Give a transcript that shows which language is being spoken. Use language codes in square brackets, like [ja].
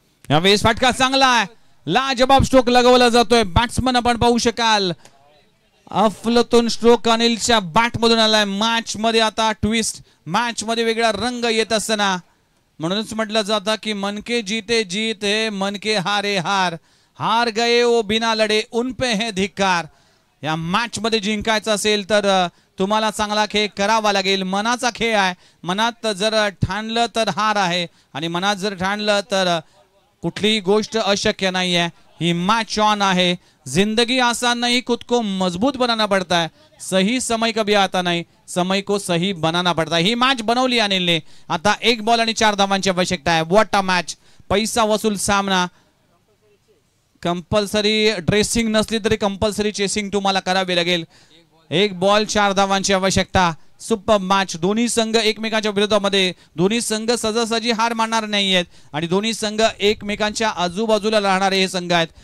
[mr] यावेळेस फटका चांगला आहे. लाजबाब स्ट्रोक लगवला जातोय. बॅट्समन आपण पाहू शकाल अफलातून स्ट्रोक अनिलच्या बॅट मधून आलाय. मॅच मध्ये आता ट्विस्ट, मॅच मध्ये वेगळा रंग येत असताना म्हणूनच म्हटलं जातं की [hi] मन के जीते जीत है, मन के हारे हार. हार गए वो बिना लढे उन पे है धिक्कार. [mr] या मॅच मध्ये जिंकायचं असेल तर तुम्हाला चांगला खेळ करावा लागेल. मनाचा खेळ आहे. मनात जर ठाणलं तर हार आहे आणि मनात जर ठाणलं तर कुठलीही गोष्ट अशक्य [hi] नहीं है. [mr] ही मैच ऑन है. [hi] जिंदगी आसान नहीं, खुद को मजबूत बनाना पड़ता है. सही समय कभी आता नहीं, समय को सही बनाना पड़ता है. [mr] ही मैच बनवली अनिलने. आता 1 बॉल आणि 4 धावांची आवश्यकता आहे. [en] What a match. [mr] पैसा वसूल सामना. कंपल्सरी ड्रेसिंग नसली तरी कंपल्सरी चेसिंग तुम्हाला करावी लागेल. 1 बॉल 4 धावांची आवश्यकता. Super match. दोन्ही संघ एकमेकांच्या विरोधामध्ये, दोन्ही संघ सहजासहजी हार मानणार नाहीयेत आणि दोन्ही संघ एकमेकांच्या आजूबाजूला राहणारे हे संघ आहेत.